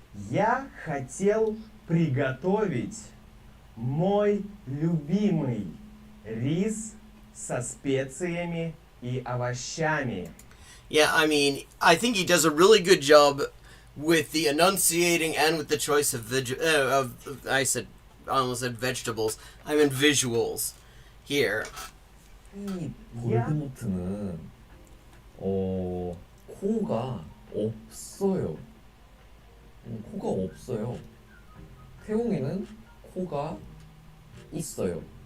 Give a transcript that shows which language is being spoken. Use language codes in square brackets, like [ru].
[ru] Я хотел приготовить мой любимый рис со специями и овощами. [en] Yeah, I mean, I think he does a really good job with the enunciating and with the choice of I almost said vegetables. I meant visuals here. [ko] 이 볼드모트는 코가 없어요. 코가 없어요. 태웅이는 코가 있어요.